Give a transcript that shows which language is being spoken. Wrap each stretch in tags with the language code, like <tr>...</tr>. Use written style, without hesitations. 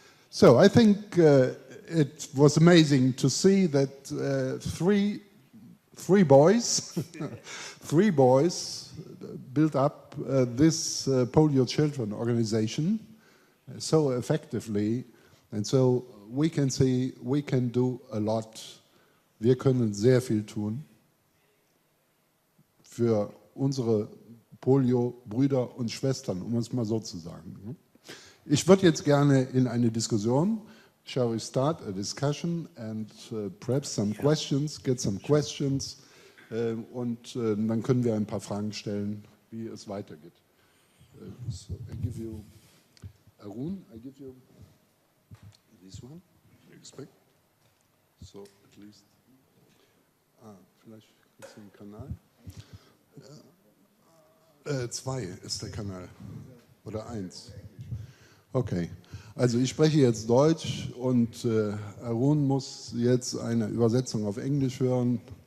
<en>So I think it was amazing to see that three boys, three boys built up this polio children organization so effectively, and so we can see we can do a lot.</en> <de>Wir können sehr viel tun für unsere Polio-Brüder und Schwestern, um es mal so zu sagen. Ich würde jetzt gerne in eine Diskussion.</de> <en>Shall we start a discussion and perhaps some questions,</en> <de>get some questions und dann können wir ein paar Fragen stellen, wie es weitergeht.</de> <en>So I give you Arun, I give you this one, you expect? So at least,</en> <de>vielleicht ist ein Kanal. 2 ist der Kanal oder 1. Okay, also ich spreche jetzt Deutsch und Arun muss jetzt eine Übersetzung auf Englisch hören.</de>